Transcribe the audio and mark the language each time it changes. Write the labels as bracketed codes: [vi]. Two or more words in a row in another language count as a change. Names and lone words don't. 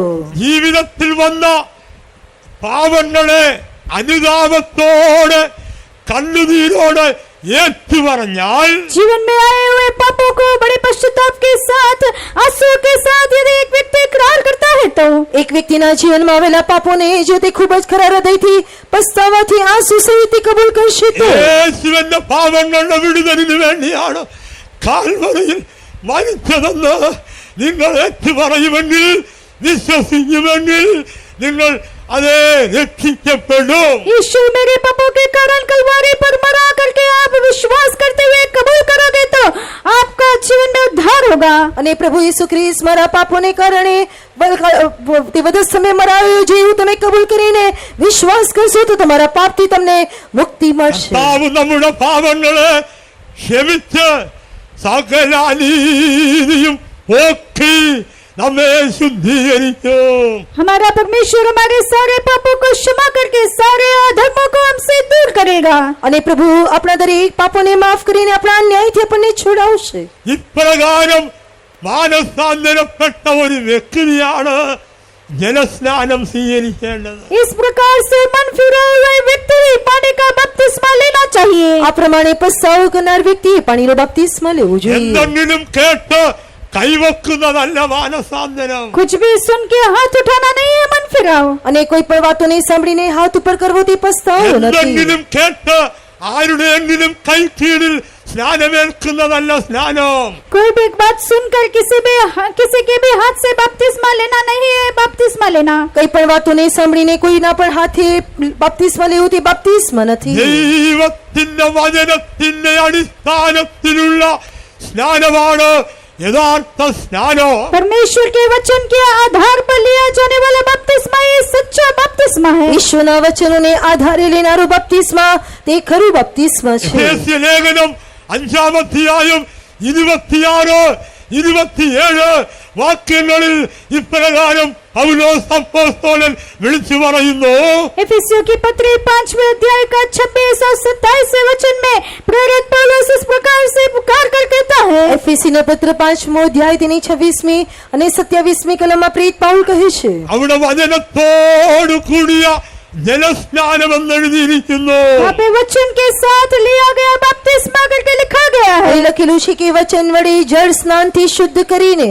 [ml] ജീവിതത്തിൽ വന്ന പാപങ്ങളെ അനുതാപത്തോടെ കണ്ണുനീരോടെ ഏറ്റുപറഞ്ഞാൽ [hi] जीवन में आए हुए पापों को बड़े पश्चाताप के साथ आंसू के साथ यदि एक व्यक्ति इकरार करता है तो [gu] એક વ્યક્તિના જીવનમાં આવેલા પાપોને જો તે ખૂબ જ ખરા હૃદયથી પસ્તાવાથી આંસુ સહિત કબૂલ કરશે તો [ml] യേശുവിന്റെ പാപങ്ങളുടെ വിടുതലിന് വേണ്ടിയാണ് കാൽവറിയിൽ മരിച്ചതെന്ന് നിങ്ങൾ ഏറ്റുപറയുമെങ്കിൽ വിശ്വസിക്കുമെങ്കിൽ നിങ്ങൾ അതേ രക്ഷിക്കപ്പെടും. [hi] यीशु मेरे पापों के कारण कलवारी पर मरा करके आप विश्वास करते हुए कबूल करोगे तो आपका जीवन में उद्धार होगा. [gu] અને પ્રભુ ઈસુ ખ્રિસ્ત મારા પાપોને કારણે તે વધુ સમય મરાયો છે એવું તમે કબૂલ કરીને વિશ્વાસ કરશો તો તમારા પાપથી તમને મુક્તિ મળશે. [ml] കർത്താവ് നമ്മുടെ പാപങ്ങളെ ക്ഷമിച്ച് സകല അനീതിയും പോക്കി നമ്മെ ശുദ്ധീകരിക്കും. [hi] हमारा परमेश्वर हमारे सारे पापों को क्षमा करके सारे अधर्मों को हमसे दूर करेगा. [gu] અને પ્રભુ આપણા દરેક પાપોને માફ કરીને આપણા અન્યાયથી આપણને છોડાવશે. [ml] ഇപ്രകാരം മാനസാന്തരപ്പെട്ട ഒരു വ്യക്തിയാണ് ജലസ്നാനം സ്വീകരിക്കേണ്ടത്. [hi] इस प्रकार से मन फिरा हुआ व्यक्ति पानी का बपतिस्मा लेना चाहिए. [gu] આ પ્રમાણે પસ્તાવો કરનાર વ્યક્તિએ પાણીનો બપતિસ્મા લેવો જોઈએ. [ml] എന്തെങ്കിലും കേട്ട് കൈവെക്കുന്നതല്ല മാനസാന്തരം. [hi] कुछ भी सुन के हाथ उठाना नहीं है मन फिराओ. [gu] અને કોઈ પણ વાતોને સાંભળીને હાથ ઉપર કરવો તે પસ્તાવો નથી. [ml] എന്തെങ്കിലും കേട്ട് ആരുടെയെങ്കിലും കൈക്കീഴിൽ സ്നാനമേൽക്കുന്നതല്ല സ്നാനം. [hi] कोई भी बात सुनकर किसी के भी हाथ से बपतिस्मा लेना नहीं है बपतिस्मा लेना. [gu] કઈ પણ વાતોને સાંભળીને કોઈના પણ હાથે બપતિસ્મા લેવું તે બપતિસ્મા નથી. [ml] ദൈവത്തിന്റെ വചനത്തിന്റെ അടിസ്ഥാനത്തിലുള്ള സ്നാനമാണ് യഥാർത്ഥ സ്നാനം. [hi] परमेश्वर के वचन के आधार पर लिया जाने वाला बपतिस्मा ये सच्चा बपतिस्मा है. [gu] ઈશ્વરના વચનોને આધારે લેનારો બપતિસ્મા તે ખરું બપતિસ્મા છે. [ml] എഫേസ്യ ലേഖനം 5-ാം അധ്യായം 26-27 വാക്യങ്ങളിൽ ഇപ്രകാരം പൗലോസ് അപ്പോസ്തലൻ വിളിച്ചു പറയുന്നു. [hi] इफिसियों की पत्री 5वें अध्याय का 26 और 27 वचन में प्रेरित पौलुस इस प्रकार से पुकार कर कहता है. [gu] એફેસીના પત્ર 5મો અધ્યાય તેની 26મી અને 27મી કલમમાં પ્રેરિત પાઉલ કહે છે. [ml] അവിടെ വചനത്തോടു കൂടിയ ജലസ്നാനം എന്നെഴുതിയിരിക്കുന്നു. [hi] यहाँ पे वचन के साथ लिया गया बपतिस्मा करके लिखा गया है. [gu] અહીં લખેલું છે કે વચન વડે જળ સ્નાનથી શુદ્ધ કરીને.